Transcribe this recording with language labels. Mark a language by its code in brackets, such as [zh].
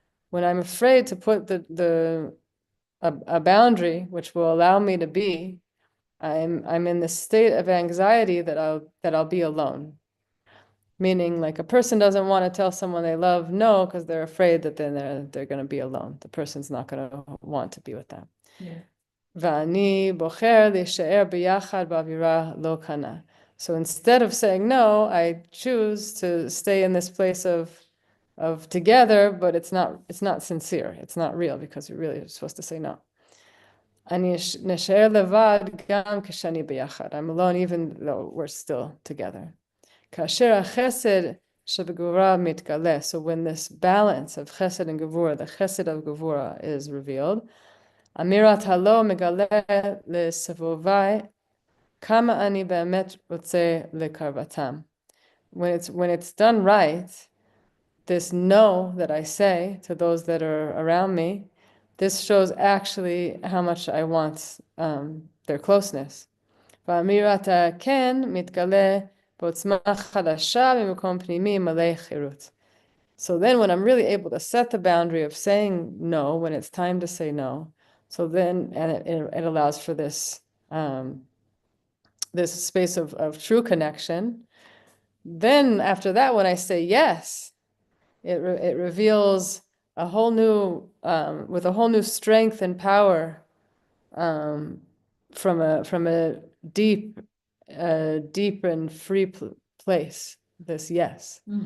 [en] When I'm afraid to put a boundary which will allow me to be, I'm in this state of anxiety that I'll be alone. Meaning, like a person doesn't want to tell someone they love no because they're afraid that then they're going to be alone. The person's not going to want to be with them. Yeah. [he] ואני בוחר להישאר ביחד באווירה לא כנה. [en] So instead of saying no, I choose to stay in this place of together, but it's not sincere. It's not real because you're really supposed to say no. [he] אני נשאר לבד גם כשאני ביחד. [en] I'm alone even though we're still together. [he] כאשר החסד שבגבורה מתגלה, [en] so when this balance of chesed and gevura, the chesed of gevura is revealed, [he] אמירת הלא מגלה לסבובי כמה אני באמת רוצה לקרבתם. [en] When it's done right, this no that I say to those that are around me, this shows actually how much I want their closeness. [he] ואמירת הכן מתגלה בעוצמה חדשה ממקום פנימי מלא חירות. [en] So then when I'm really able to set the boundary of saying no when it's time to say no, so then, and it allows for this this space of true connection. Then after that, when I say yes, it reveals a whole new, with a whole new strength and power, from a deep, deep and free place. This yes.